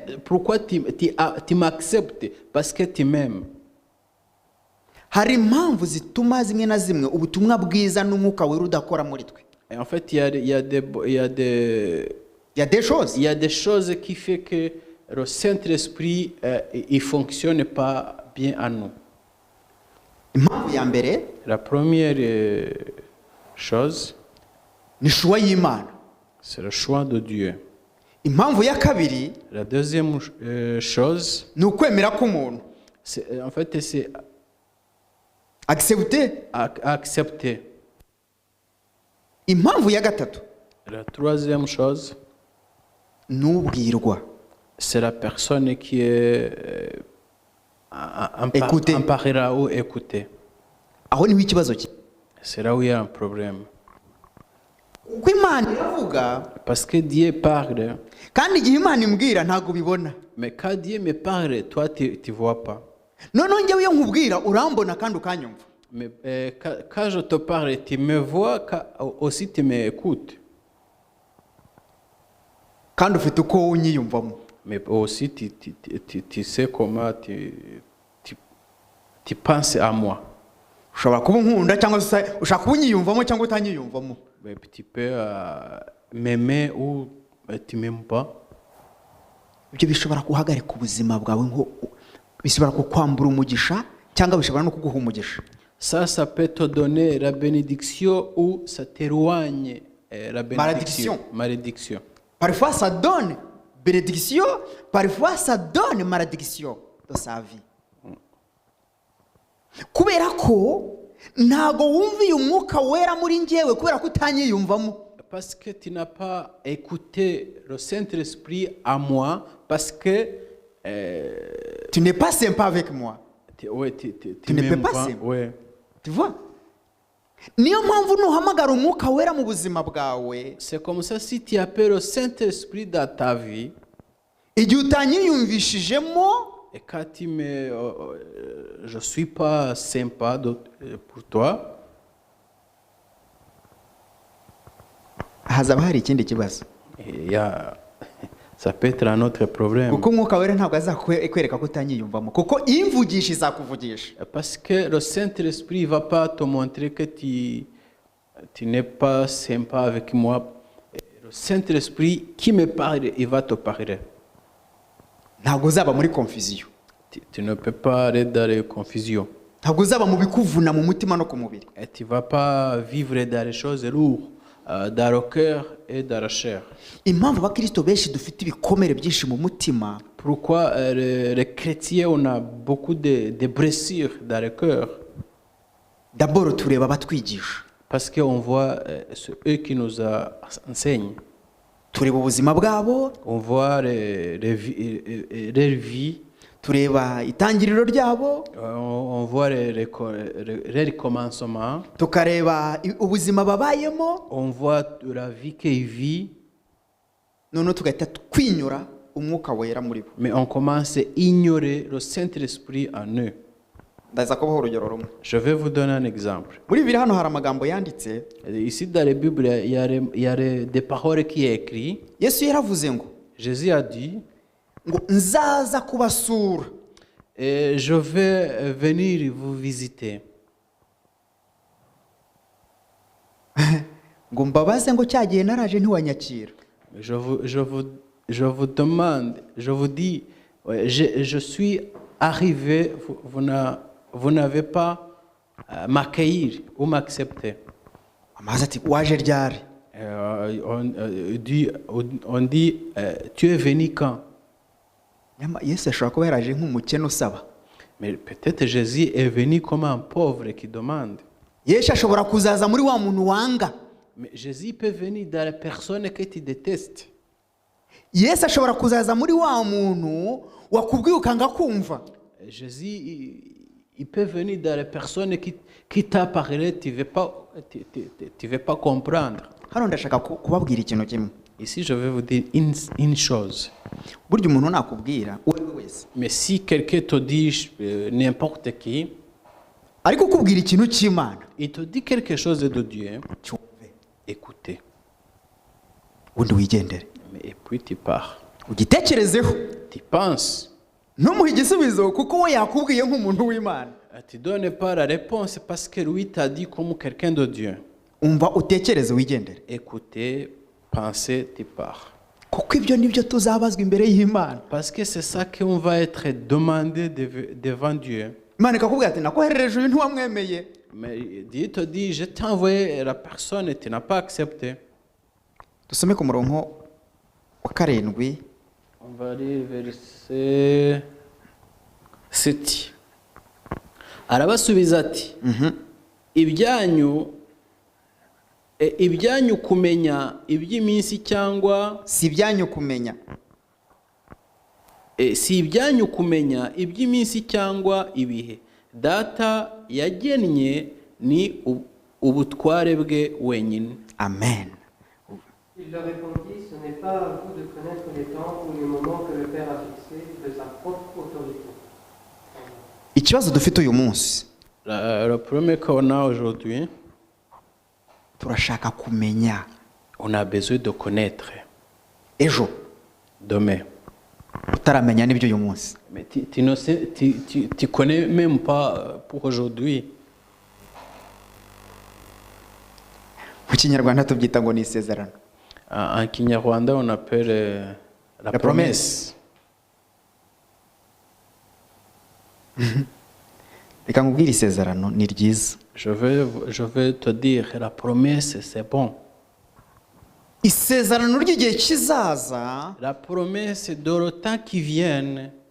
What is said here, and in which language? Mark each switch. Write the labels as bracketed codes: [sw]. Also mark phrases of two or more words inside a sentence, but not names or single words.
[fr] pourquoi tu m'acceptes? Parce que tu m'aimes. [rw] Hari impamvu zituma zimwe na zimwe ubutumwa bwiza n'umwuka wera udakora muri twe. [fr] Et en fait, il y a des choses. Il y a des choses qui font que le Saint-Esprit il fonctionne pas bien en nous. [rw] Impamvu ya mbere [fr] La première chose, [rw] ni shuwa y'Imana. [fr] c'est le choix de Dieu. [rw] Impamvu ya kabiri [fr] La deuxième chose, [rw] ni ukwemera k'umuntu. [fr] en fait, c'est Accepter. accepter. [rw] Impamvu ya gatatu [fr] La troisième chose, [rw] ni ubwirwa. [fr] c'est la personne qui est Écouter. en parlera ou écouter. [rw] Aho niho ikibazo cye. [fr] C'est là où il y a un problème. [rw] Kuko Imana iravuga [fr] Parce que Dieu parle, [rw] kandi igihe Imana imbwira ntabwo ubibona. [fr] mais quand Dieu me parle, toi, tu ne vois pas. [rw] Noneho njyewe iyo nkubwira urambona kandi ukanyumva. [fr] Mais quand je te parle, tu me vois, aussi tu m'écoutes. [rw] Kandi ufite uko unyiyumvamo. [fr] Mais aussi tu sais comment tu penses à moi. [rw] Ushobora kuba unkunda cyangwa se ushaka kuba unyiyumvamo cyangwa utanyiyumvamo. [fr] Mais tu peux m'aimer ou tu m'aimes pas. [rw] Ibyo bishobora guhagarika ubuzima bwawe, nko bishobora kukwambura umugisha cyangwa bishobora no kuguha umugisha. [fr] Ça peut te donner la bénédiction ou ça t'éloigne la bénédiction. Malédiction. Parfois ça donne bénédiction, parfois ça donne malédiction dans sa vie. [rw] Kubera ko ntago wumviye umwuka wera muri njyewe kubera ko utanyiyumvamo. [fr] Parce que tu n'as pas écouté le Saint-Esprit à moi, parce que Tu n'es pas sympa avec moi. tu ne peux m'aimes pas pas. s'aimer. Ouais. Tu vois? [rw] Niyo mpamvu nuhamagara umwuka wera mu buzima bwawe, [fr] C'est comme ça, si tu appelles le Saint-Esprit dans ta vie, [rw] igihe utanyiyumvishijemo, [fr] et quand tu me... je suis pas sympa pour toi, [rw] hazaba hari ikindi kibazo. [fr] il y a, ça peut être un autre problème. [rw] Kuko umwuka wera ntabwo azakwereka ko utanyiyumvamo, kuko imvugisha izakuvugisha. [fr] Parce que le Saint-Esprit ne va pas te montrer que tu n'es pas sympa avec moi. Le Saint-Esprit qui me parle, il va te parler. [rw] Ntabwo uzaba muri confusion. [fr] Tu ne peux pas aller dans les confusions. [rw] Ntabwo uzaba mu bikuvuna mu mutima no ku mubiri. [fr] Et tu ne vas pas vivre dans les choses lourdes, dans le cœur et dans la chair. [rw] Impamvu abakristo benshi dufite ibikomere byinshi mu mutima, [fr] Pourquoi les chrétiens, on a beaucoup de blessures dans le cœur? [rw] d'abord tureba abatwigisha. [fr] Parce qu'on voit eux qui nous enseignent. [rw] Tureba ubuzima bwabo, [fr] On voit leur vie, [rw] tureba itangiriro ryabo, [fr] on voit leur commencement, [rw] tukareba ubuzima babayemo, [fr] on voit la vie qu'ils vivent, [rw] noneho tugahita twinyura umwuka wera muri bo. [fr] mais on commence à ignorer le Saint-Esprit en eux. [rw] Ndaza kubaho urugero rumwe. [fr] Je vais vous donner un exemple. [rw] Muri Bibiliya hano hari amagambo yanditse, [fr] Ici dans la Bible, il y a des paroles qui sont écrites. [rw] Yesu yaravuze ngo [fr] Jésus a dit, [rw] nzaza kubasura. [fr] je vais venir vous visiter. [rw] ngo mbabaze ngo cyagiye naraje ntiwanyakira. [fr] Je vous demande, je vous dis, ouais, je suis arrivé, vous n'avez pas m'accueillir ou m'accepter. [rw] Amaze ati waje ryari? [fr] On dit, tu es venu quand? [rw] Yesu ashobora kuba yaraje nk'umukene usaba. [fr] Mais peut-être Jésus est venu comme un pauvre qui demande. [rw] Yesu ashobora kuzaza muri wa muntu wanga. [fr] Mais Jésus peut venir dans la personne que tu détestes. [rw] Yesu ashobora kuzaza muri wa muntu wakubwiye ukanga kumva. [fr] Jésus, il peut venir dans la personne qui t'a parlé, tu ne veux pas comprendre. [rw] Hano ndashaka kubabwira ikintu kimwe. [fr] Ici, je vais vous dire une chose. [rw] Burya umuntu nakubwira uwe wese. [fr] Mais si quelqu'un te dit n'importe qui, [rw] ariko kubwira ikintu cy'Imana, [fr] il te dit quelque chose de Dieu, écoutez. [rw] Undi wigendere. [fr] Mais et puis tu pars. [rw] Ugitekerezeho. [fr] Tu penses. [rw] Ntumuhe igisubizo kuko we yakubwiye nk'umuntu w'Imana. [fr] Tu donnes pas la réponse parce que lui t'a dit comme quelqu'un de Dieu. [rw] Umva utekereze wigendere. [fr] Écoutez, pensez, tu pars. [rw] Kuko ibyo nibyo tuzabazwa imbere y'Imana. [fr] Parce que c'est ça qu'on va être demandé devant Dieu. [rw] Imana ikakubwira ati nakoherereje uyu ntiwamwemeye. [fr] Mais Dieu te dit, je t'ai envoyé la personne et tu n'as pas accepté. [rw] Dusome ku murongo wa 7. [fr] On va lire verset 7. [rw] Arabasubiza ati, ibyanyu kumenya iby'iminsi cyangwa si ibyanyu kumenya. Si ibyanyu kumenya iby'iminsi cyangwa ibihe data yagennye ni ubutware bwe wenyine. Amen. [fr] Il leur répondit, ce n'est pas à vous de connaître les temps ou les moments que le Père a fixés de sa propre autorité. [rw] Ikibazo dufite uyu munsi. [fr] Le premier qu'on a aujourd'hui, [rw] turashaka kumenya. [fr] On a besoin de connaître. [rw] Ejo. [fr] Demain. [rw] Utaramenya n'ibyo uyu munsi. [fr] Mais tu connais même pas pour aujourd'hui. [rw] Mu Kinyarwanda tubyita ngo ni isezerano. [fr] En Kinyarwanda, on appelle la promesse. [rw] Reka nkubwire isezerano ni ryiza. [fr] Je vais te dire, la promesse, c'est bon. [rw] Isezerano ry'igihe kizaza. [fr] La promesse de le temps qui vient.